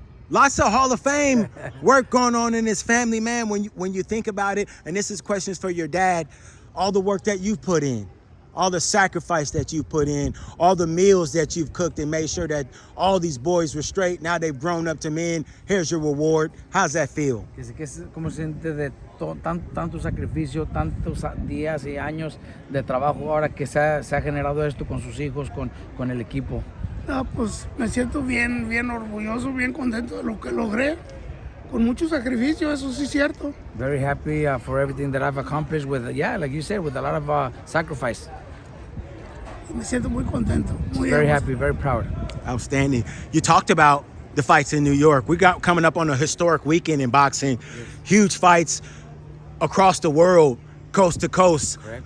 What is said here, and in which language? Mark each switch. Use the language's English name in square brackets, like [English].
[English] Lots of Hall of Fame work going on in this family, man. When you think about it, and this is questions for your dad, all the work that you've put in, all the sacrifice that you put in, all the meals that you've cooked and made sure that all these boys were straight. Now they've grown up to men. Here's your reward. How's that feel? [Spanish] ¿Cómo se siente de tanto sacrificio, tantos días y años de trabajo ahora que se ha generado esto con sus hijos, con el equipo? No, pues me siento bien orgulloso, bien contento de lo que logré. Con mucho sacrificio, eso sí es cierto. [English] Very happy for everything that I've accomplished with, like you said, with a lot of sacrifice. [Spanish] Me siento muy contento. [English] Very happy, very proud. Outstanding. You talked about the fights in New York. We got coming up on a historic weekend in boxing. Yes. Huge fights across the world, coast to coast. Correct.